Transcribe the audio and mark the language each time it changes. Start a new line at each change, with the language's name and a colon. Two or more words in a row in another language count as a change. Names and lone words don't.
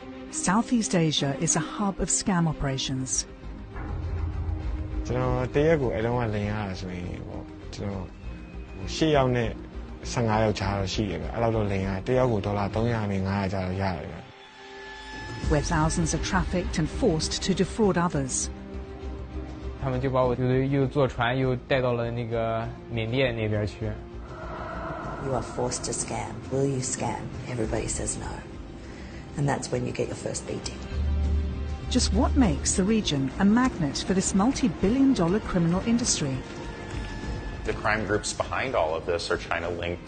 English: Southeast Asia is a hub of scam operations.
Burmese: ကျွန်တော်တရက်ကိုအလုံးဝလင်ရတာဆိုရင်ပေါ့ကျွန်တော်10ယောက်နဲ့15ယောက်ကြားတော့ရှိတယ်ဗျအဲ့လောက်တော့လင်ရတရက်ကိုဒေါ်လာ300နဲ့500ကြားတော့ရတယ်ဗျ
English: Where thousands are trafficked and forced to defraud others.
Chinese: 他们就把我又坐船又带到了那个缅甸那边去。
English: You are forced to scam. Will you scam? Everybody says no. And that's when you get your first beating. Just what makes the region a magnet for this multi-billion-dollar criminal industry? The crime groups behind all of this are China-linked.